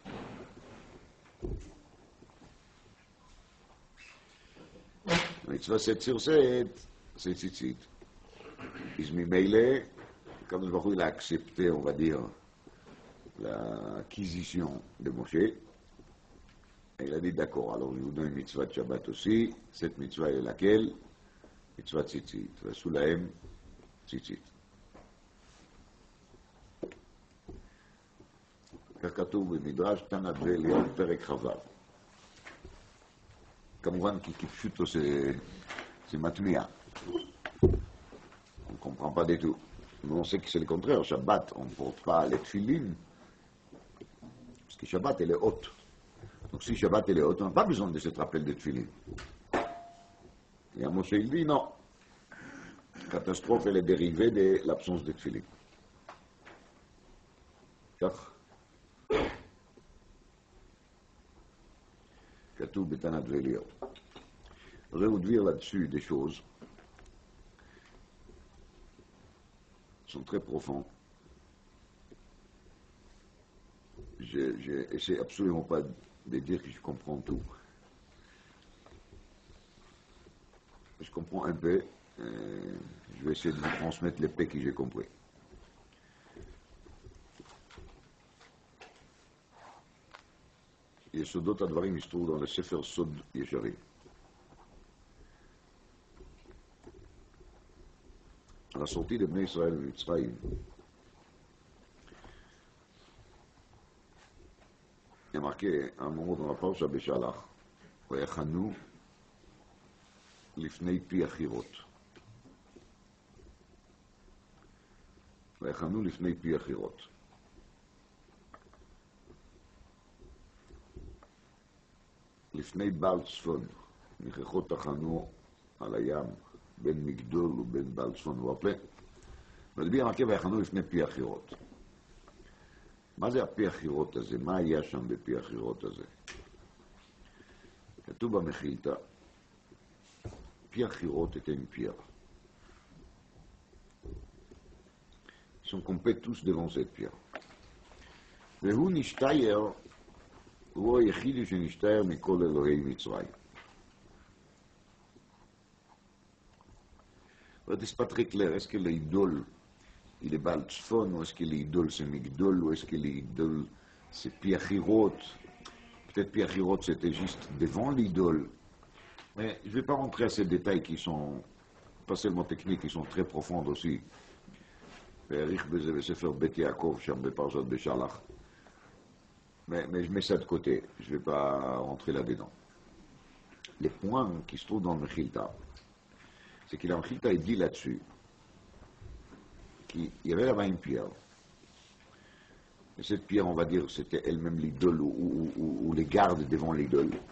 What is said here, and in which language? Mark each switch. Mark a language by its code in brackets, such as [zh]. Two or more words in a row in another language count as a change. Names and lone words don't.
[fr] Mitzvah 7 sur 7, c'est tzitzit. [he] איסמי מיילה הקדוש ברוך הוא, [fr] il a accepté, on va dire, l'acquisition de Moshe. Et il a dit, d'accord, alors je vous donne une mitzvah de Shabbat aussi. Cette mitzvah est laquelle? [he] מצוה ציצית סולהם ציצית. כך כתוב במדרש תנא ואליהו פרק כ"ו. כמובן כי כפשוטו c'est מטמיע. [fr] On ne comprend pas du tout. Mais on sait que c'est le contraire. Shabbat, on ne porte pas les tefilines. Parce que Shabbat, elle est haute. Donc si Shabbat, elle est haute, on n'a pas besoin de cette rappel de tefilines. Et à Moshe, il dit non. La catastrophe, elle est dérivée de l'absence de tefilines. [he] כך כתוב בתנת ואליהו. [fr] Je vais vous dire là-dessus des choses qui sont très profondes. Je n'essaie absolument pas de dire que je comprends tout. Je comprends un peu. Je vais essayer de vous transmettre les paix que j'ai compris. [he] יסודות הדברים יסתרו [fr] dans le [he] ספר סוד ישרים. [fr] À la sortie de [he] בני ישראל ממצרים, [fr] il y a marqué un moment dans la parasha בשלח, [he] ויחנו לפני פי החירות. ויחנו לפני פי החירות. לפני בעל צפון, נכחות תחנו על הים, בין מגדול ובין בעל צפון ופה, ולבי המרכב היחנו לפני פי החירות. מה זה הפי החירות הזה? מה היה שם בפי החירות הזה? כתוב במחילתא, פי החירות [fr] était une pierre. Ils sont complets tous devant cette pierre. [he] והוא נשתייר, הוא היחידי שנשתייר מכל אלוהי מצרים. [fr] C'est pas très clair. Est-ce que l'idole, il est Baal Tzfon, ou est-ce que l'idole c'est Migdol, ou est-ce que l'idole c'est Piachirot? Peut-être Piachirot c'était juste devant l'idole. Mais je ne vais pas rentrer à ces détails qui sont pas seulement techniques, qui sont très profonds aussi. [he] והעריך בזה בספר בית יעקב, שם בפרשת בשלח. [fr] Mais je mets ça de côté, je ne vais pas rentrer là-dedans. Les points qui se trouvent dans le Mechilta, c'est qu'il a un Mechilta, il dit là-dessus qu'il y avait là-bas une pierre. Et cette pierre, on va dire, c'était elle-même l'idole ou les gardes devant l'idole.